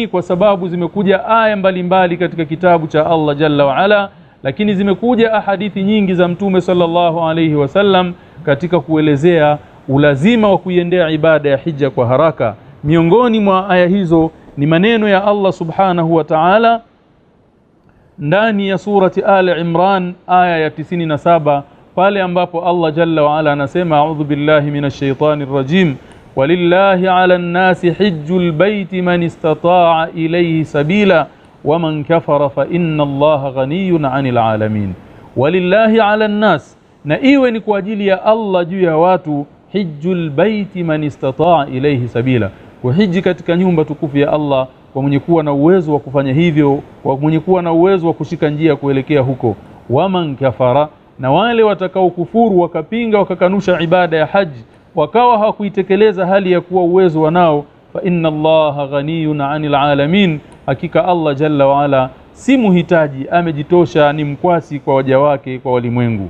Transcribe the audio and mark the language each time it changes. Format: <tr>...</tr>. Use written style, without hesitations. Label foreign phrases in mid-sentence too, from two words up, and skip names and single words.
<sw>Kwa sababu zimekuja aya mbalimbali katika kitabu cha Allah</sw> <ar>جل وعلا,</ar> <sw>lakini zimekuja ahadithi nyingi za Mtume</sw> <ar>صلى الله عليه وسلم</ar> <sw>katika kuelezea ulazima wa kuiendea ibada ya hija kwa haraka. Miongoni mwa aya hizo ni maneno ya Allah</sw> <ar>سبحانه وتعالى</ar> <sw>ndani ya surati Al-Imran aya ya 97, pale ambapo Allah</sw> <ar>جل وعلا</ar> <sw>anasema,</sw> <ar>أعوذ بالله من الشيطان الرجيم, ولله على الناس حج البيت من استطاع إليه سبيلا ومن كفر فإن الله غني عن العالمين. ولله على الناس,</ar> <sw>na iwe ni kwa ajili ya Allah juu ya watu,</sw> <ar>حج البيت من استطاع إليه سبيلا,</ar> <sw>kuhiji katika nyumba tukufu ya Allah kwa mwenye kuwa na uwezo wa kufanya hivyo, kwa mwenye kuwa na uwezo wa kushika njia kuelekea huko.</sw> <ar>ومن كفر,</ar> <sw>na wale watakao kufuru wakapinga wakakanusha ibada ya haji, wakawa hawakuitekeleza hali ya kuwa uwezo wanao,</sw> <ar>فإن الله غني عن العالمين,</ar> <sw>hakika Allah</sw> <ar>جل وعلا</ar> <sw>si muhitaji, amejitosha, ni mkwasi kwa waja wake, kwa walimwengu.</sw>